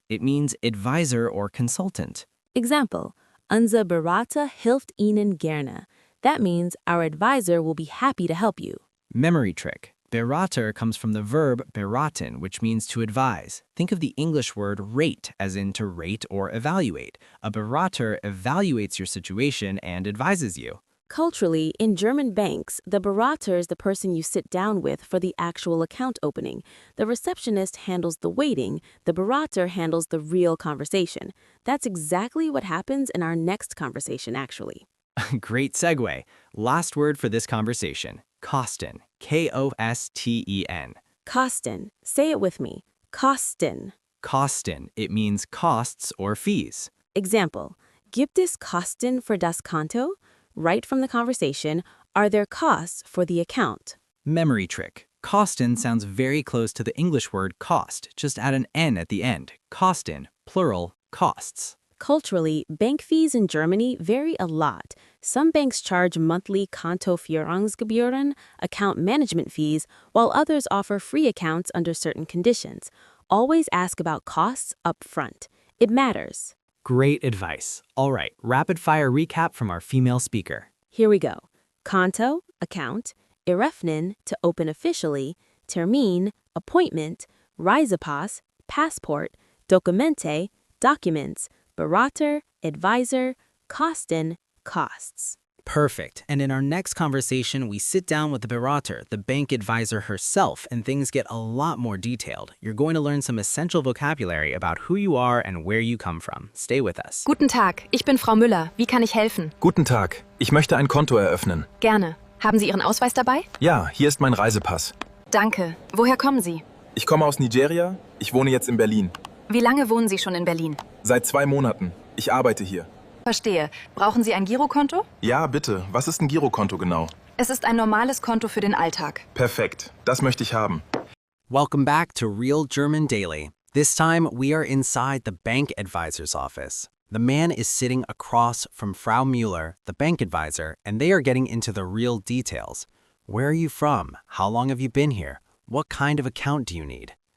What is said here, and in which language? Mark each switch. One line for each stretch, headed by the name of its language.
English: It means advisor or consultant. Example.
German: Unser Berater hilft Ihnen gerne.
English: That means our advisor will be happy to help you. Memory trick. Berater comes from the verb beraten, which means to advise. Think of the English word rate, as in to rate or evaluate. A berater evaluates your situation and advises you. Culturally, in German banks, the Berater is the person you sit down with for the actual account opening. The receptionist handles the waiting, the Berater handles the real conversation. That's exactly what happens in our next conversation, actually. Great segue. Last word for this conversation, Kosten.
German: Kosten.
English: Kosten. Say it with me. Kosten. Kosten. It means costs or fees. Example.
German: Gibt es Kosten für das Konto?
English: Right from the conversation, are there costs for the account? Memory trick. Kosten sounds very close to the English word cost. Just add an N at the end. Kosten, plural, costs. Culturally, bank fees in Germany vary a lot. Some banks charge monthly Kontoführungsgebühren, account management fees, while others offer free accounts under certain conditions. Always ask about costs up front. It matters. Great advice. All right, rapid fire recap from our female speaker. Here we go. Konto, account. Eröffnen, to open officially. Termin, appointment. Reisepass, passport. Dokumente, documents. Berater, advisor. Kosten, costs. Perfect. And in our next conversation, we sit down with the Berater, the bank advisor herself, and things get a lot more detailed. You're going to learn some essential vocabulary about who you are and where you come from. Stay with us.
German: Guten Tag, ich bin Frau Müller. Wie kann ich helfen? Guten Tag. Ich möchte ein Konto eröffnen. Gerne. Haben Sie Ihren Ausweis dabei? Ja, hier ist mein Reisepass. Danke. Woher kommen Sie? Ich komme aus Nigeria. Ich wohne jetzt in Berlin. Wie lange wohnen Sie schon in Berlin? Seit 2 Monaten. Ich arbeite hier. Verstehe. Brauchen Sie ein Girokonto? Ja, bitte. Was ist ein Girokonto genau? Es ist ein normales Konto für den Alltag. Perfekt. Das möchte ich haben.
English: Welcome back to Real German Daily. This time, we are inside the bank advisor's office. The man is sitting across from Frau Müller, the bank advisor, and they are getting into the real details. Where are you from? How long have you been here? What kind of account do you need?